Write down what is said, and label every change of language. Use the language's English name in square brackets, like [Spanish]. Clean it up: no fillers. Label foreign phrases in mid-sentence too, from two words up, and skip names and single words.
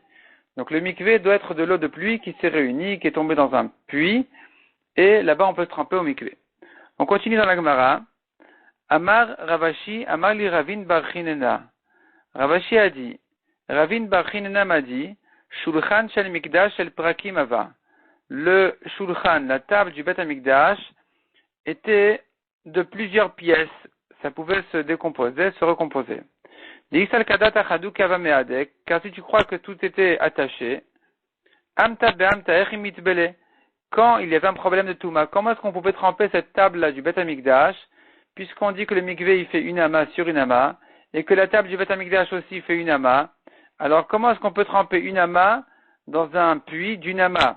[French] Donc le mikvé doit être de l'eau de pluie qui s'est réunie, qui est tombée dans un puits, et là-bas on peut se tremper au mikvé. On continue dans la Gemara. [Aramaic] אמר רב אשי אמר לי רבין בר חיננא. [French] Ravashi a dit, Ravin bar Chinena m'a dit, [Hebrew] שולחן של מקדש של פרקים היה. [French] Le shulchan, la table du Bet HaMikdash, était de plusieurs pièces. Ça pouvait se décomposer, se recomposer. Car si tu crois que tout était attaché, quand il y avait un problème de Touma, comment est-ce qu'on pouvait tremper cette table-là du Bet HaMikdash, puisqu'on dit que le mikvé il fait une ama sur une ama, et que la table du Bet HaMikdash aussi fait une ama, alors comment est-ce qu'on peut tremper une ama dans un puits d'une ama?